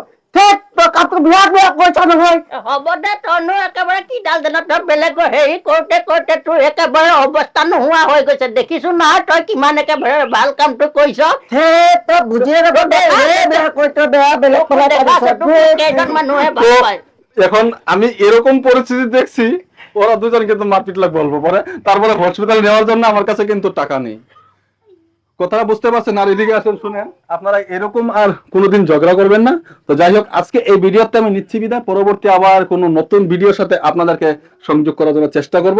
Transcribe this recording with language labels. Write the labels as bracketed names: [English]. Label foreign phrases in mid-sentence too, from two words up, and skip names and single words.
[Assamese] তই কামটো বিৰাট বেয়া কৰিছ নহয়। হ'ব দে, তইনো একেবাৰে কি ডাল জান, তই বেলেগৰ হেৰি কৰোতে কৰোতে তোৰ একেবাৰে অৱস্থা নোহোৱা হৈ গৈছে। দেখিছো নহয় তই কিমান একেবাৰে ভাল কামটো কৰিছ। তই বুজিয়ে নাপাৱ, বেয়া কৰিছ, বেয়া বেলেগ কেইজন মানুহে ভাল পায়। [Bangla] এখন আমি এরকম পরিস্থিতি দেখছি, ওরা দুজন কিন্তু মারপিট লাগবে অল্প পরে, তারপরে হসপিটাল নেওয়ার জন্য আমার কাছে কিন্তু টাকা নেই। কথাটা বুঝতে পারছেন? আর এদিকে আসেন, শুনেন, আপনারা এরকম আর কোনোদিন ঝগড়া করবেন না। তো যাই হোক, আজকে এই ভিডিওতে আমি নিচ্ছি বিদায়, পরবর্তী আবার কোনো নতুন ভিডিওর সাথে আপনাদেরকে সংযোগ করার জন্য চেষ্টা করব।